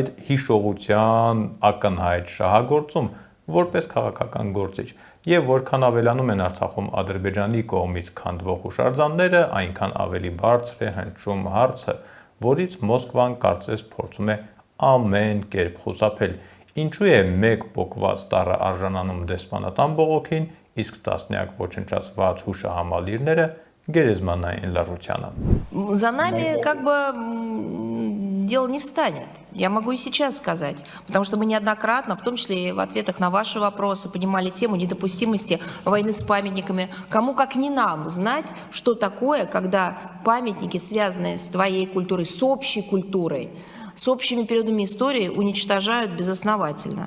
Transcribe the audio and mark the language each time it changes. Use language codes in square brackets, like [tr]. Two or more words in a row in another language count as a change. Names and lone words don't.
[hy] հիշողության ակնհայտ շահագործում որպես քաղաքական գործիչ, եւ որքան ավելանում են Արցախում Ադրբեջանի կողմից քանդվող հուշարձանները, այնքան ավելի բարձր է հնչում հարցը, որից Մոսկվան կարծես փորձում է ամեն կերպ խուսափել։ Ինչու է մեկ պոկված տառը արժանանում դեսպանատան բողոքին, իսկ տասնյակ ոչնչացված հուշահամալիրները գերեզմանային լռությանը։ [ru] За нами как бы дело не встанет. Я могу и сейчас сказать, потому что мы неоднократно, в том числе и в ответах на ваши вопросы, поднимали тему недопустимости войны с памятниками. Кому как не нам знать, что такое, когда памятники, связанные с твоей культурой, с общей культурой, с общими периодами истории, уничтожают безосновательно.